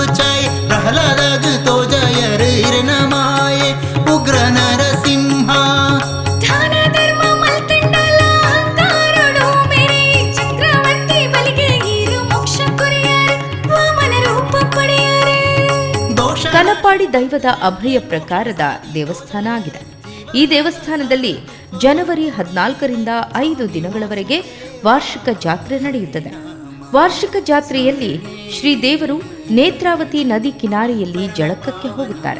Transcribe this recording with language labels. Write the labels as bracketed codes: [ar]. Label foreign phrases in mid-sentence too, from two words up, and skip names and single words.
[tcy] ಚಾಯ್ ಪ್ರಹ್ಲಾದ ತೋಜಯರ್ ಇರನ ಮಾಯೆ ಉಗ್ರ ನರಸಿಂಹ ದಾನ ಧರ್ಮ ಮಲ್ತಿಂಡಲ ಅಹಂಕಾರಡು ಮೇರೆ ಚಕ್ರವರ್ತಿ ಬಲಿಗೆ ಇರು ಮೋಕ್ಷ ಕೊರೆಯರ್ ವಾಮನ ರೂಪ ಪಡೆಯರೆ. [kn] ಕಲಪಾಡಿ ದೈವದ ಅಭಯ ಪ್ರಕಾರದ ದೇವಸ್ಥಾನ ಆಗಿದೆ. ಈ ದೇವಸ್ಥಾನದಲ್ಲಿ ಜನವರಿ 14ರಿಂದ 5 ದಿನಗಳವರೆಗೆ ವಾರ್ಷಿಕ ಜಾತ್ರೆ ನಡೆಯುತ್ತದೆ. ವಾರ್ಷಿಕ ಜಾತ್ರೆಯಲ್ಲಿ ಶ್ರೀದೇವರು ನೇತ್ರಾವತಿ ನದಿ ಕಿನಾರೆಯಲ್ಲಿ ಜಳಕಕ್ಕೆ ಹೋಗುತ್ತಾರೆ.